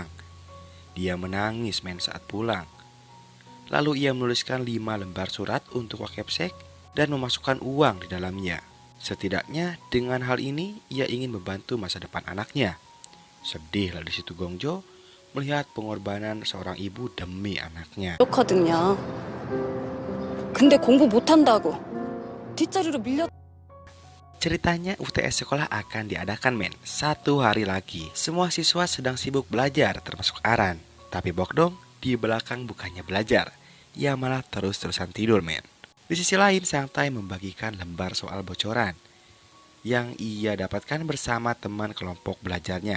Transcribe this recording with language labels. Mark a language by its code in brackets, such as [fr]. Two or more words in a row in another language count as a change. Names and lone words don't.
[id] Dia menangis saat pulang. Lalu ia menuliskan 5 lembar surat untuk Wakepsek dan memasukkan uang di dalamnya. Setidaknya dengan hal ini ia ingin membantu masa depan anaknya. Sedihlah di situ Gongjo melihat pengorbanan seorang ibu demi anaknya. [ko] 그렇거든요. 근데 공부 못한다고 뒷자리로 밀려. [id] Ceritanya UTS sekolah akan diadakan satu hari lagi. Semua siswa sedang sibuk belajar termasuk Aran. Tapi Bokdong di belakang bukannya belajar, ia malah terus-terusan tidur Di sisi lain Sangtai membagikan lembar soal bocoran yang ia dapatkan bersama teman kelompok belajarnya.